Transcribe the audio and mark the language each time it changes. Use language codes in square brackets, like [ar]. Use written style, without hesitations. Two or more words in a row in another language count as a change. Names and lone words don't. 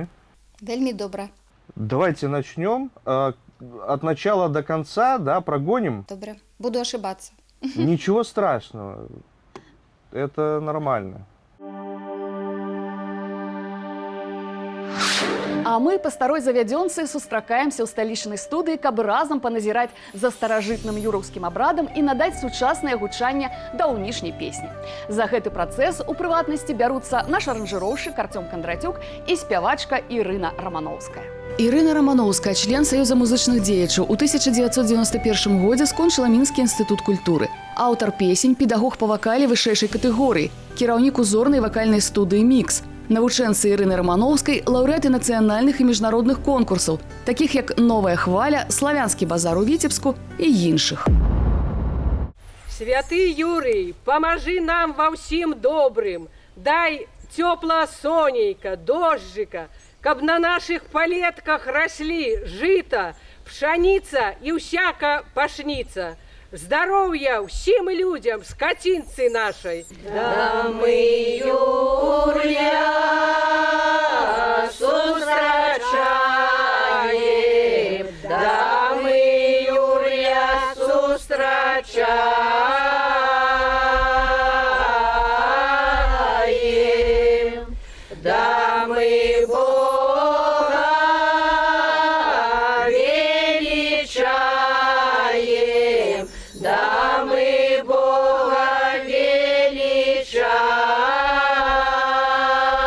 [be] Вельми добра. [ru] Давайте начнем. От начала до конца, да, прогоним. Добре. Буду ошибаться. Ничего страшного. Это нормально. [be] А мы па старой завядзёнцы сустракаемся ў сталічнай студыі, каб разам паназіраць за старажытным юраўскім абрадам і надаць сучаснае гучанне даўнішняй песні. За гэты працэс у прыватнасці бяруцца наш аранжыроўшчык Артём Кондратюк і спявачка Ірына Рамановская. Ірына Рамановская, член Саюза музычных дзеячаў, у 1991 годзе скончыла Мінскі інстытут культуры. Аўтар песень, педагог па вакале вышэйшай катэгорыі, кіраўнік узорнай вакальнай студыі «Мікс». Навучэнцы Ірыны Рамановскай – лаўрэаты нацыянальных і міжнародных конкурсаў, такіх як «Новая хваля», «Славянскі базар» у Віцебску і іншых. Святы Юрый, [ru] поможи нам во всем добрым, дай тепла сонейка, дождика, каб на наших полетках росли жито, пшеница и всяка пашница. Здоровья всем людям, скотинцы нашей. [be] Да мы Юрия сустрачаем, да мы Юрия сустрачаем, да мы Бога величаем, да мы Бога величаем.